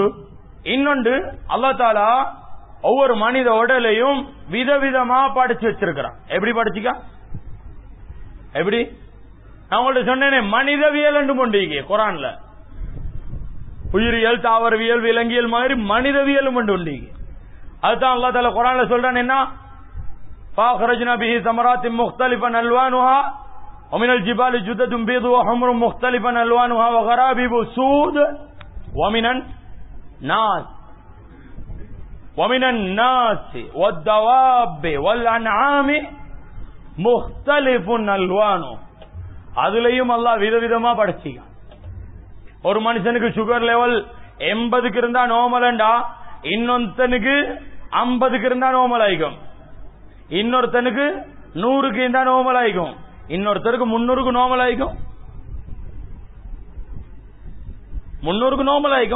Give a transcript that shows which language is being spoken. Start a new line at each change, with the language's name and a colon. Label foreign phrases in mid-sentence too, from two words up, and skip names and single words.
Tamil: இன்னொன்று,
Arabic: الله تعالى
Tamil: ஒவ்வொரு மனித உடலையும் விதவிதமா படிச்சு வச்சிருக்கிறான். எப்படி படிச்சுக்க? எப்படி? நான் உங்கள்ட்ட சொன்னேனே, மனிதவியல் என்று கொண்டீங்க குர்ஆன்ல. உயிரியல், தாவரவியல், விலங்கியல் மாதிரி மனிதவியலும் கொண்டீங்க.
Arabic: அதுதான் الله تعالى
Tamil: குர்ஆன்ல சொல்றான், என்ன
Arabic: فَأَخْرَجْنَا بِهِ ثَمَرَاتٍ مُخْتَلِفًا أَلْوَانُهَا وَمِنَ الْجِبَالِ جُدَدٌ بِيضٌ وَحُمْرٌ مُخْتَلِفًا أَلْوَانُهَا وَغَرَابِيبُ سُودٌ وَمِنَ النَّاسِ وَالدَّوَابِّ وَالْأَنْعَامِ مُخْتَلِفٌ أَلْوَانُهُ.
Tamil: அதுலயும் அல்லாஹ் விதவிதமா படைச்சிக்க. ஒரு மனுஷனுக்கு
English: sugar level
Tamil: 80க்கு இருந்தா நார்மல்டா, இன்னொருத்தனுக்கு 50க்கு இருந்தா நார்மல் ஆயிக்கும், இன்னொருத்தனுக்கு 100க்கு இருந்தா நார்மல் ஆயிக்கும், இன்னொருத்தருக்கு 300க்கு நார்மல் ஆயிக்கும், 300க்கு நார்மல் ஆயிக்கும்.